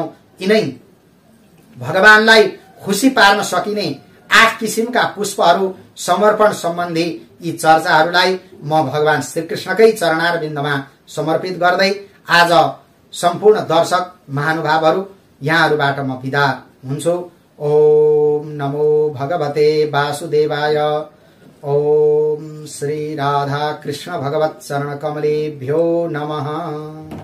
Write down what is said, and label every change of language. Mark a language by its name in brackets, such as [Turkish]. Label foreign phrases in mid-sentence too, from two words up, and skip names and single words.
[Nepali] यिनै भगवानलाई खुशी पार्न सकिने 8 किसिमका पुष्पहरू समर्पण सम्बन्धी यी चर्चाहरूलाई म भगवान श्रीकृष्णकै चरणार बिन्दमा समर्पित गर्दै आज सम्पूर्ण दर्शक महानुभावहरू यहाँहरूबाट म बिदा हुन्छु। [Sanskrit] ओम नमो भगवते वासुदेवाय। ओम श्री राधा कृष्ण भगवत चरण कमलेभ्यो नमः।